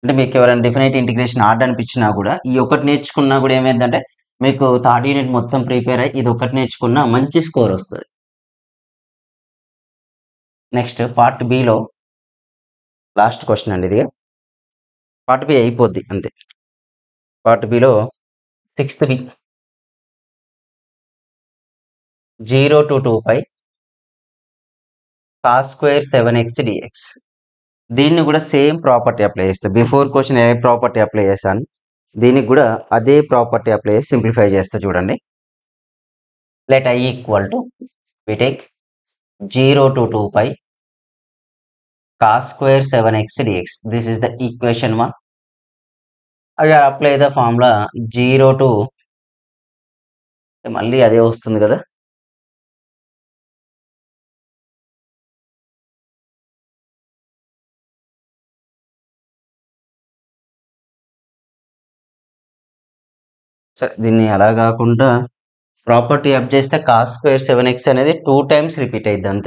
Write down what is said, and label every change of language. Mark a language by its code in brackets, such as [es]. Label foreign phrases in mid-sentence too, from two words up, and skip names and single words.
[te] అంటే మీకు ఎవరైనా [en] definite integration [te] హార్డ్ అనిపించినా కూడా ఈ ఒకటి నేర్చుకున్నా కూడా ఏమైందంటే మీకు [en] third unit [te] మొత్తం ప్రిపేర్ అయ్యి ఇది ఒకటి నేర్చుకున్నా మంచి స్కోర్ వస్తుంది. [en] next part [te] బిలో [en] last question [te] అండి ఇది. [en] part B [te] అయిపోద్ది అంతే. పార్ట్ బిలో 6th బి [en] 0 to 2 pi cos square 7x dx. [te] దీన్ని కూడా [en] same property apply [te] చేస్తా. [en] before question [te] ఏ [en] property apply [te] చేశాను దీనికి కూడా అదే [en] property apply [te] చేసి సింప్లిఫై చేస్తా చూడండి. [en] let I equal to we take 0 to 2 pi cos square 7x dx. This is the equation 1. Again apply the formula 0 to [te] మళ్ళీ అదే వస్తుంది కదా. సరే దీన్ని అలా కాకుండా [en] property up [te] చేస్తే [en] cos square 7x [te] అనేది [en] 2 times repeat [te] అయ్యింది అంతే.